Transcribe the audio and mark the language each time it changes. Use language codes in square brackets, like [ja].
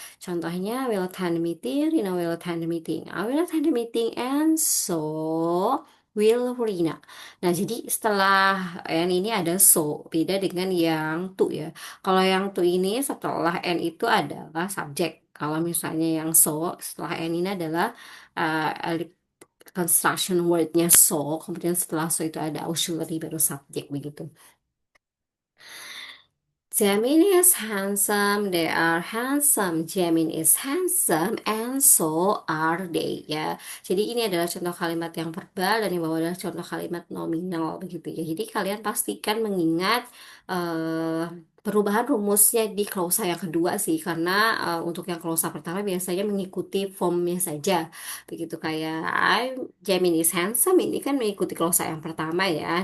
[id] Contohnya, [en] will attend the meeting, Rina will attend the meeting. I will attend the meeting and so will Rina. [id] Nah, jadi setelah n ini ada so, beda dengan yang to ya. Kalau yang to ini setelah n itu adalah subjek. Kalau misalnya yang so setelah n ini adalah construction wordnya so, kemudian setelah so itu ada auxiliary baru subjek begitu. [en] Jamin is handsome, they are handsome. Jamin is handsome, and so are they. [id] Ya, jadi ini adalah contoh kalimat yang verbal dan yang bawah adalah contoh kalimat nominal begitu ya. Jadi kalian pastikan mengingat eh, perubahan rumusnya di klausa yang kedua sih, karena untuk yang klausa pertama biasanya mengikuti formnya saja. Begitu kayak [en] Jamin is handsome [id] ini kan mengikuti klausa yang pertama ya.